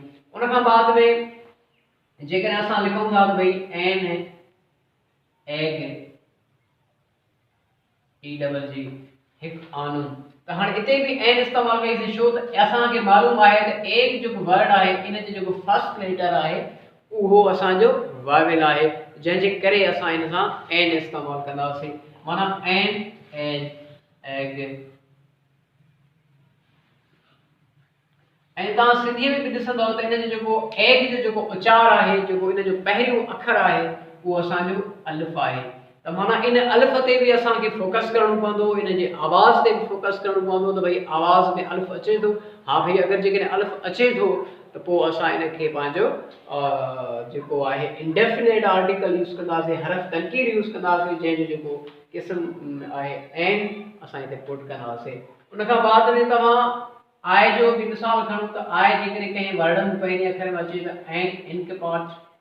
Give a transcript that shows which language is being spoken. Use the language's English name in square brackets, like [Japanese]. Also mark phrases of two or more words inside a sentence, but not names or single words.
[Sindhi] उन खां बाद में जेकॾहिं असां लिखूं था त भई [English] an egg e double g [Sindhi] हिकु आनू, त हाणे हिते बि एन इस्तेमालु कईसीं छो त असांखे मालूम आहे त एग जेको वर्ड आहे इन जो जेको [English] first letter [Sindhi] आहे उहो असांजो वाविल आहे, जंहिंजे करे असां इन सां एन इस्तेमालु कंदासीं। माना [English] an an egg. [Sindhi] ऐं तव्हां सिंधीअ में बि ॾिसंदव त इन जो जेको एग जो जेको उचार आहे, जेको इन जो पहिरियों अखर आहे उहो असांजो अलिफ आहे। त त माना इन अल्फ ते भी असांखे फोकस करणो पवंदो, इन जे आवाज़ ते भी फोकस करणो पवंदो त भई आवाज़ में अल्फ अचे थो, हा भई अगरि जेकॾहिं अल्फ अचे थो त पोइ असां इन खे पंहिंजो जेको आहे [English] indefinite article use [Sindhi] कंदासीं, हरफ तनकीर यूज़ कंदासीं, जंहिंजो जेको क़िस्म आहे एन असां हिते पुट कंदासीं। उन खां बाद में तव्हां आय जो भी मिसाल खणो त आय जेकॾहिं कंहिं वर्ड में पहिरीं अखर में अचे त एन इनके पार्ट